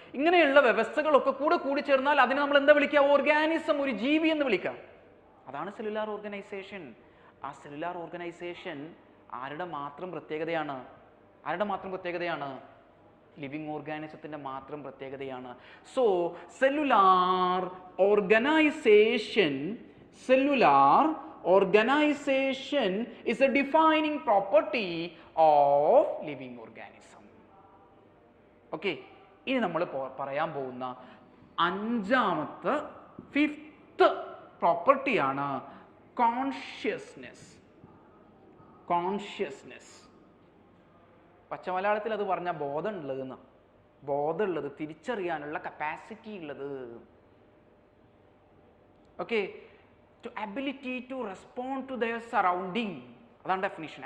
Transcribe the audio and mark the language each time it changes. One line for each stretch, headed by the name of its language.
Malayalam: ഇങ്ങനെയുള്ള വ്യവസ്ഥകളൊക്കെ കൂടി ചേർന്നാൽ അതിനെ നമ്മൾ എന്താ വിളിക്കുക? ഓർഗാനിസം, ഒരു ജീവി എന്ന് വിളിക്കാം. അതാണ് സെല്ലുലാർ ഓർഗനൈസേഷൻ. ആ സെല്ലുലാർ ഓർഗനൈസേഷൻ ആരുടെ മാത്രം പ്രത്യേകതയാണ്? ആരുടെ മാത്രം പ്രത്യേകതയാണ്? ലിവിങ് ഓർഗാനിസത്തിന്റെ മാത്രം പ്രത്യേകതയാണ്.
English: So cellular organisation, cellular organization is a defining property of living organism.
Malayalam: Okay, ഇനി നമ്മൾ പറയാൻ പോകുന്ന 5ാമത്തെ 5th പ്രോപ്പർട്ടിയാണ് കോൺഷ്യസ്നെസ്. കോൺഷ്യസ്നെസ്, പച്ചമലയാളത്തിൽ അത് പറഞ്ഞാൽ ബോധമുള്ളത്, ബോധമുള്ളത്, തിരിച്ചറിയാനുള്ള കപ്പാസിറ്റി ഉള്ളത്.
English: okay, to ability to respond to their surrounding,
Malayalam: അതാണ് ഡെഫിനിഷൻ.